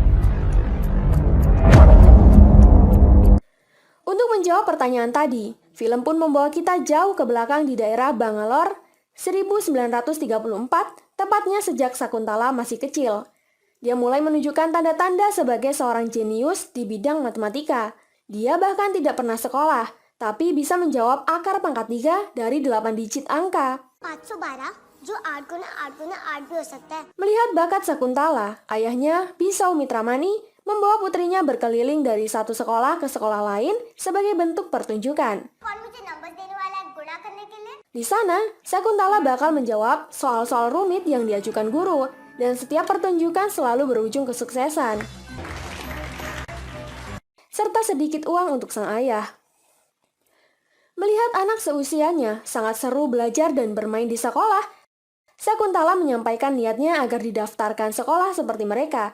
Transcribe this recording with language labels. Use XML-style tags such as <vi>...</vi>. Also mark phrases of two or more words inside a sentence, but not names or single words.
<id>Untuk menjawab pertanyaan tadi, film pun membawa kita jauh ke belakang di daerah Bangalore 1934, tepatnya sejak Sakuntala masih kecil. Dia mulai menunjukkan tanda-tanda sebagai seorang jenius di bidang matematika. Dia bahkan tidak pernah sekolah, tapi bisa menjawab akar pangkat 3 dari 8 digit angka.</id> <hi>512 जो 8 गुना 8 गुना 8 भी हो सकता है।</hi> <id>Melihat bakat Sakuntala, ayahnya, Bisau Mitramani, membawa putrinya berkeliling dari satu sekolah ke sekolah lain sebagai bentuk pertunjukan.</id> <hi>कौन मुझे नंबर देने वाला है गुणा करने के लिए?</hi> <id>Di sana, Sakuntala bakal menjawab soal-soal rumit yang diajukan guru, dan setiap pertunjukan selalu berujung kesuksesan. Serta sedikit uang untuk sang ayah. Melihat anak seusianya sangat seru belajar dan bermain di sekolah, Sakuntala menyampaikan niatnya agar didaftarkan sekolah seperti mereka.</id>